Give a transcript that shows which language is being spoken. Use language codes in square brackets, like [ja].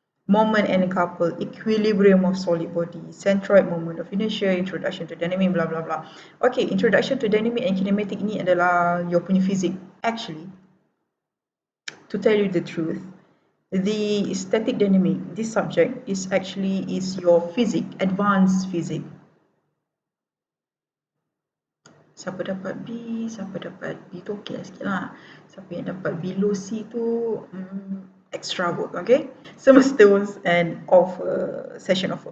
[en] Moment and couple, equilibrium of solid body, centroid moment of inertia, introduction to dynamic, blah blah blah. Okay, introduction to dynamic and kinematic [ms] ni adalah [en] your [ms] punya [en] physics. Actually, to tell you the truth, the static dynamic, this subject is your physics, advanced physics. [ms] Siapa dapat B, siapa dapat B tu okey lah sikit lah. Siapa yang dapat [en] below C [ms] tu [en] extra work, okay? Semester and offer, session offer.